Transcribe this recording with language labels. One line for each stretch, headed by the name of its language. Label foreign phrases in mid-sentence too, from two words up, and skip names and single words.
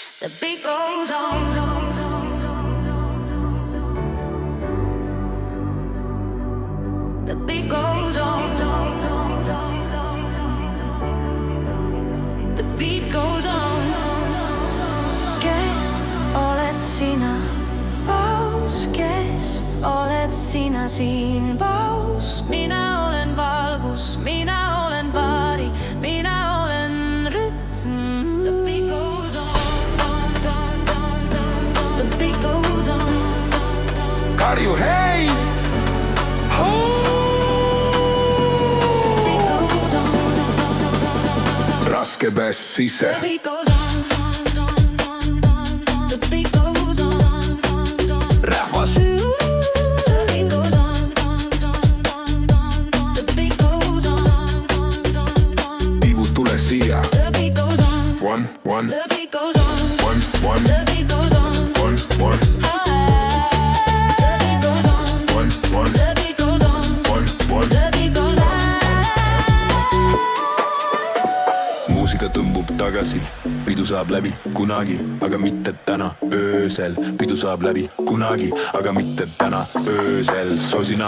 English: The beat goes on. The beat goes on. The beat goes on.
Estonian: Kes oled sina, paus, kes oled sina siin, paus. Mina olen valgus, mina olen vari, mina olen rütm.
English: The beat goes on. The beat goes on.
Estonian: Karju hei! Raske bass sisse.
English: The beat goes on. The beat goes on.
Estonian: Rahvas.
English: The beat goes on. The beat goes on.
Estonian: Tibud tule siia.
English: The beat goes on. One. The beat goes on. One. The beat goes on. One. The beat goes on. One. The beat goes on. One. The beat goes on.
Estonian: Muusika tõmbub tagasi, pidu saab läbi kunagi, aga mitte täna öösel. Pidu saab läbi kunagi, aga mitte täna öösel. Sosina.